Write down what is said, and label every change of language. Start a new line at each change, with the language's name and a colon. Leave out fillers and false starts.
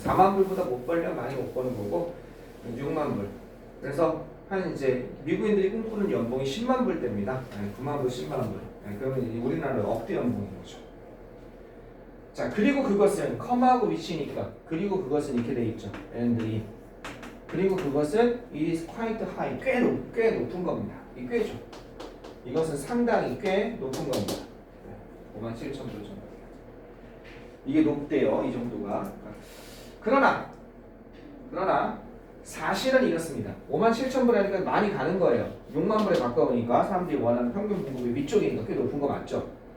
Korean: 4만 불보다 못 벌면 많이 못 버는 거고 6만 불. 그래서 한 이제 미국인들이 꿈꾸는 연봉이 10만 불대입니다. 9만 불, 10만 불. 그러면 우리나라는 억대 연봉인 거죠. 자, 그리고 그것은 컴하고 위치니까 그리고 그것은 이렇게 돼 있죠.
English: and
Korean: 그리고 그것은
English: it is quite high.
Korean: 꽤 높은 겁니다. 이 꽤죠. 이것은 상당히 꽤 높은 겁니다. 57,000불 정도. 이게 높대요. 이 정도가. 그러나 사실은 이렇습니다. 57,000불 하니까 많이 가는 거예요. 6만 불에 가까우니까 사람들이 원하는 평균 봉급이 위쪽이니까 꽤 높은 거 맞죠?